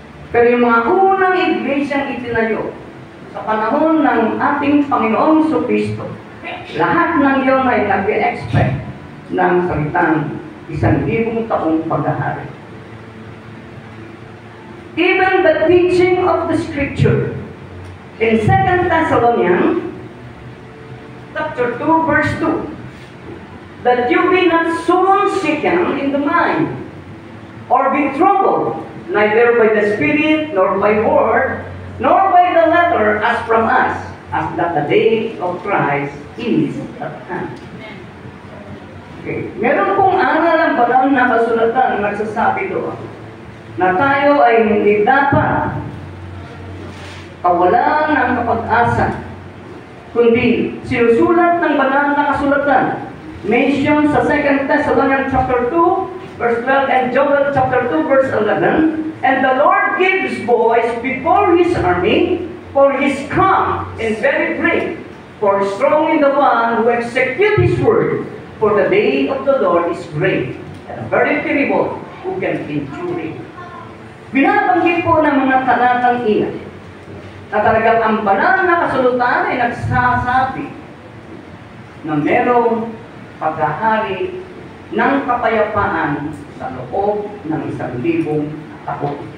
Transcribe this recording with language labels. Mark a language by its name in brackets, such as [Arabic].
[Filipino] Pero yung mga unang iglesia itinayo, sa panahon ng ating Panginoong Kristo, lahat ng iyon ay nag-expect ng salitang 1,000 taong paghahari. [English] Even the teaching of the Scripture in 2 Thessalonians chapter 2 verse 2, that you be not soon shaken in the mind, or be troubled, neither by the Spirit, nor by word, nor by the letter as from us, as that the day of Christ is at hand. Okay. [Filipino] Meron pong aral ng banal na kasulatan nagsasabi doon na tayo ay hindi dapat kawalan ng kapag-asa, kundi sinusulat ng banal na kasulatan. [English] Mention sa 2 Thessalonians chapter 2 verse 12 and Joel chapter 2 verse 11. And the Lord gives voice before his army, for his calm and very great, for strong in the one who execute his word, for the day of the Lord is great, and very terrible, who can endure it. [Filipino] Binabanggit po ng mga talatang iyan na talagang ang banal na kasulatan ay nagsasabi na merong paghahari ng kapayapaan sa loob ng 1,000 taon.